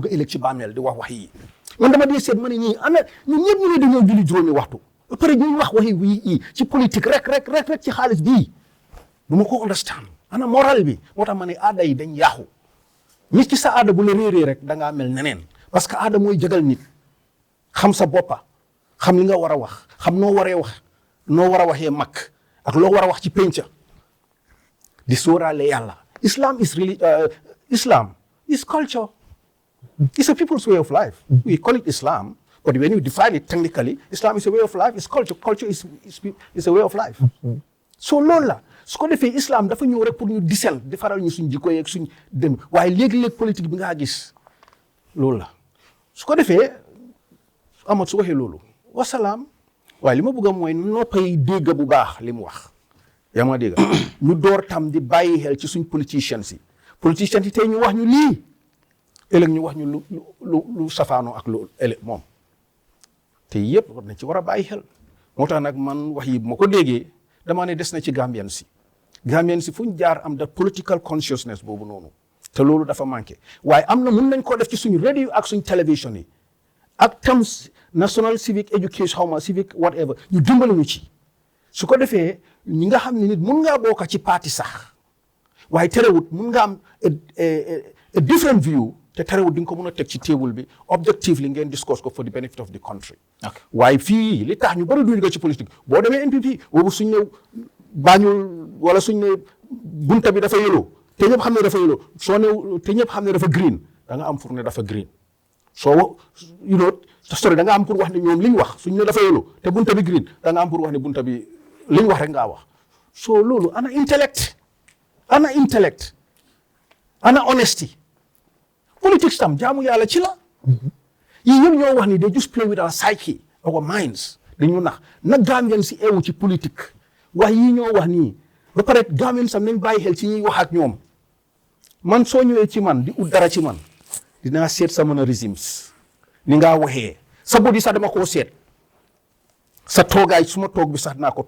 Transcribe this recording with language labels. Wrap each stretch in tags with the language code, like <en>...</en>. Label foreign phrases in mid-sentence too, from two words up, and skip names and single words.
<wo>ëllëg ci bàmmeel di wax yi man dama dee seet ma ne ñii ana ñun ñëpp ñu ne dañoo julli juróomi waxtu ba pare ñuy wax waxi wii ci politique rek ci xaalis bii du ma ko understand ana moral bi moo tax ma ne aada yi dañ yaaxu nit ci sa aada bu la réeree rek da ngaa mel neneen parce que aada mooy jagal nit xam sa boppa xam li nga war a wax xam noo war a waxee mag ak loo war a wax ci penca di sóoraale yàlla</wo> <en>Islam is culture. It's a people's way of life. We call it Islam, but when you define it technically, Islam is a way of life. It's culture. Culture is a way of life.</en> <wo>So loolu la su ko defee Islam dafa ñëw rek pour ñu disel defaral ñu suñ jikko yeeg suñ dem waaye léegi-léeg politique bi nga gis loolu la su ko defee Amat su waxee loolu wasalaam waaye li ma bëgg a mooy noppay dégg bu baax li mu wax yaa ma dégg ñu door tam di bàyyi xel ci suñ politiciens yi tey ñu wax ñu lii ëllëg ñu wax ñu lu safaanoo ak lu ëllëg moom te yëpp war nañ ci war a bàyyi xel moo tax nag man wax yi bu ma ko déggee damaa ne des na ci Gambien si fu ñu jaar am da</wo> <en>political consciousness</en> <wo>boobu noonu te loolu dafa manqué waaye am na mun nañ koo def ci suñu radio ak suñ télévision yi ak tam</wo> <en>national civic education civic whatever</en> <wo>ñu dimbali ñu ci su ko defee ñi nga xam ne nit mun ngaa bokk ci parti sax waaye terewut mun nga am</wo> <en>a different view</en> <wo>te terewut di nga ko mën a teg ci table bi objectively ngeen discuss ko</wo> <en>for the benefit of the country.</en> <wo>waaye fii li tax ñu bëri duñu ko ci politique boo demee NPP boobu suñ ne Banjul wala suñ ne bunta bi dafa yellow te ñëpp xam ne dafa yellow soo ne te ñëpp xam ne dafa green da nga am pour ne dafa green soo sorry da nga am pour wax ne ñoom li ñu wax suñ ne dafa yellow te bunta bi green da nga am pour wax ne bunta bi li ñu wax rek ngaa wax soo loolu ana intellect ana honesty politics tam jaamu yàlla ci la yii yëpp ñoo wax ni</wo> <en>they just play with our psyche our minds</en> <wo>dañu nax na Gambien si eewu ci politique wax yii ñoo wax nii ba pare Gambien sam nañ bàyyi xel ci ñuy wax ak ñoom man soo ñëwee ci man di ut dara ci man dinaa seet sa mannerisms ni ngaa waxee sa body sax dama koo seet sa toogaay suma toog bi sax dinaa ko</wo>